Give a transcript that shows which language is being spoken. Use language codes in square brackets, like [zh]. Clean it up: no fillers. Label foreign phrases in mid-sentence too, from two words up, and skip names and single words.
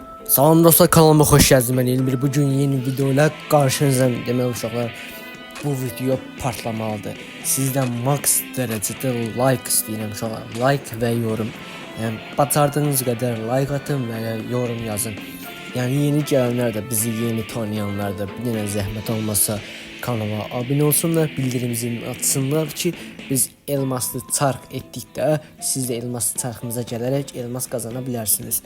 [tr] Salam dostlar, kanalıma hoş geldiniz. Ben Elmir. Bugün yeni videoyla karşınızdayım. [az] Demek uşaqlar, bu video partlamalıdır. [tr] Sizden max derecede like [az] istəyirəm uşaqlar. Like və yorum. Yəni bacardığınız qədər like atın və yorum yazın. Yəni yeni gələnlər də, bizi yeni tanıyanlar da bir dənə zəhmət olmasa kanala abunə olsunlar, bildirim zilini açsınlar ki biz elmaslı çarx etdikdə siz də elmaslı çarxımıza gələrək elmas qazana bilərsiniz.